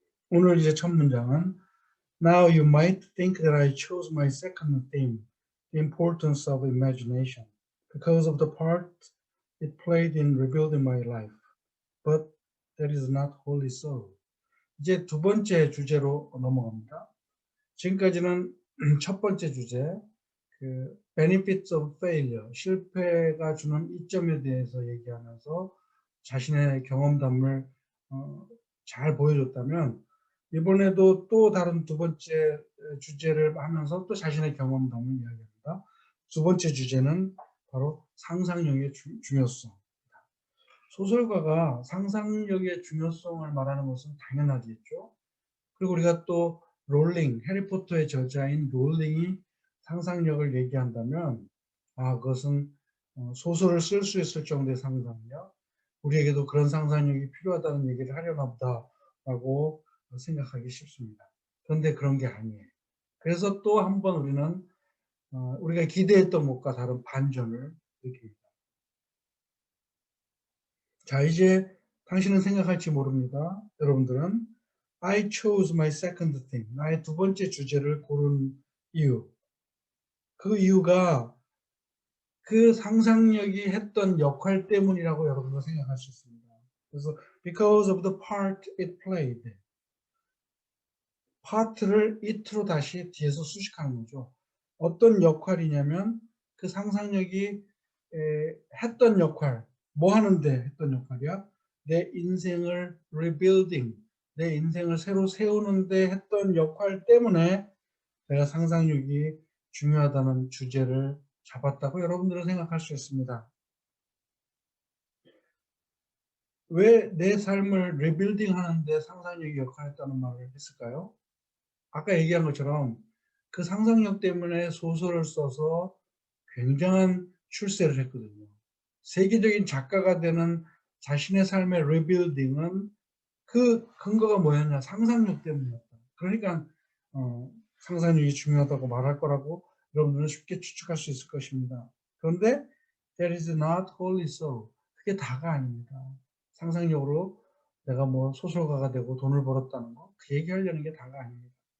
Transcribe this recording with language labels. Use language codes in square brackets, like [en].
[ko] 오늘 이제 첫 문장은 [en] Now you might think that I chose my second theme, the importance of imagination, because of the part it played in rebuilding my life. But that is not wholly so. [ko] 이제 두 번째 주제로 넘어갑니다. 지금까지는 첫 번째 주제, 그 [en] benefits of failure, [ko] 실패가 주는 이점에 대해서 얘기하면서 자신의 경험담을 잘 보여줬다면, 이번에도 또 다른 두 번째 주제를 하면서 또 자신의 경험담을 이야기합니다. 두 번째 주제는 바로 상상력의 중요성. 소설가가 상상력의 중요성을 말하는 것은 당연하겠죠. 그리고 우리가 또 롤링, 해리포터의 저자인 롤링이 상상력을 얘기한다면, 그것은 소설을 쓸 수 있을 정도의 상상력, 우리에게도 그런 상상력이 필요하다는 얘기를 하려나 보다라고 생각하기 쉽습니다. 그런데 그런 게 아니에요. 그래서 또 한 번 우리는 우리가 기대했던 것과 다른 반전을 느낍니다. 자, 이제 당신은 생각할지 모릅니다. 여러분들은 [en] I chose my second theme. [ko] 나의 두 번째 주제를 고른 이유. 그 이유가 그 상상력이 했던 역할 때문이라고 여러분도 생각할 수 있습니다. 그래서 [en] because of the part it played. [ko] part를 it로 다시 뒤에서 수식하는 거죠. 어떤 역할이냐면 그 상상력이 했던 역할, 뭐 하는데 했던 역할이야? 내 인생을 rebuilding, 내 인생을 새로 세우는데 했던 역할 때문에 내가 상상력이 중요하다는 주제를 잡았다고 여러분들은 생각할 수 있습니다. 왜 내 삶을 리빌딩 하는데 상상력이 역할했다는 말을 했을까요? 아까 얘기한 것처럼 그 상상력 때문에 소설을 써서 굉장한 출세를 했거든요. 세계적인 작가가 되는 자신의 삶의 리빌딩은 그 근거가 뭐였냐? 상상력 때문이었다. 그러니까 상상력이 중요하다고 말할 거라고 여러분들은 쉽게 추측할 수 있을 것입니다. 그런데 [en] that is not wholly so. [ko] 그게 다가 아닙니다. 상상력으로 내가 뭐 소설가가 되고 돈을 벌었다는 거, 그 얘기하려는 게 다가 아닙니다.